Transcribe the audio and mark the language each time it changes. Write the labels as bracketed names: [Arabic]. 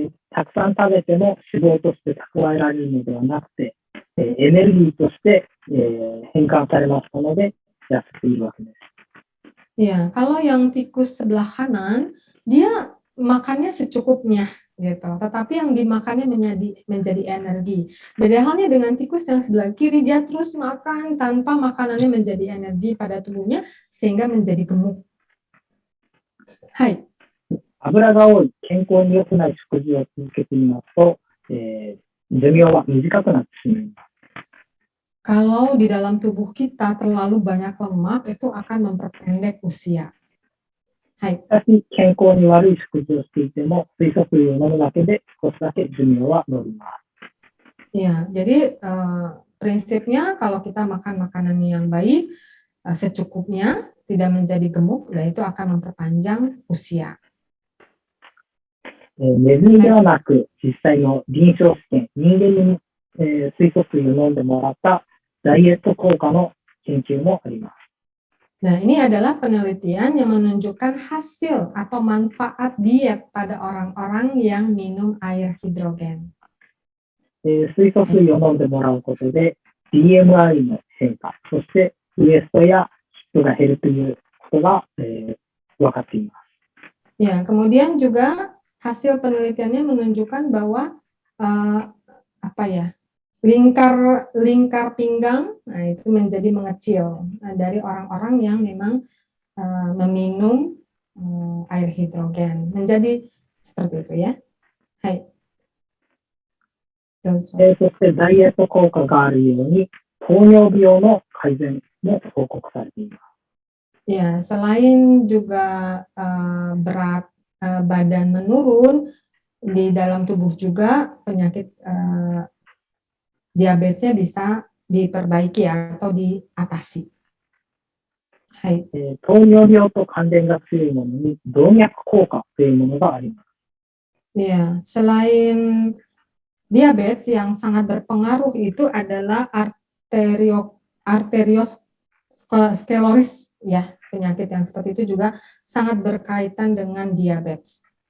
[Japanese] たくさん食べても脂肪として蓄えられるのではなくて、エネルギーとして、変換されましたので痩せているわけです。 [Indonesian] Ya, kalau yang tikus sebelah kanan dia makannya secukupnya gitu, tetapi yang dimakannya menjadi energi. Beda halnya dengan tikus yang sebelah kiri, dia terus makan tanpa makanannya menjadi energi pada tubuhnya sehingga menjadi gemuk. Hai. [Japanese] 油が多い、健康に良くない食事を続けてみますと、寿命は短くなってしまいます。 [Indonesian] Kalau di dalam tubuh kita terlalu banyak lemak, itu akan memperpendek usia. Hai. [Japanese] しかし、健康に悪い食事をしていても、水素水を飲むだけで少しだけ寿命は伸びます。 [Indonesian] Ya, jadi prinsipnya kalau kita makan makanan yang baik, secukupnya, tidak menjadi gemuk, dan itu akan memperpanjang usia. [Japanese] ネズミではなく、実際の臨床試験、人間に、水素水を飲んでもらったダイエット効果の研究もあります。 [Indonesian] Nah, ini adalah penelitian yang menunjukkan hasil atau manfaat diet pada orang-orang yang minum air hidrogen. [Japanese] 水素水を飲んでもらうことで、BMI の変化、そしてウエストやヒットが減るということが、分かっています。 [Indonesian] Ya, kemudian juga hasil penelitiannya menunjukkan bahwa lingkar pinggang, nah itu menjadi mengecil dari orang-orang yang memang meminum air hidrogen, menjadi seperti itu ya. Hai. [Japanese] そしてダイエット効果があるように、糖尿病の改善も報告されています。 [Indonesian] Ya, selain juga berat badan menurun, di dalam tubuh juga penyakit diabetesnya bisa diperbaiki atau diatasi. Hai. [Japanese] 糖尿病と関連が強いものに動脈硬化というものがあります。 [Indonesian] Ya, selain diabetes yang sangat berpengaruh itu adalah arteriosklerosis ya, penyakit yang seperti itu juga sangat berkaitan dengan diabetes.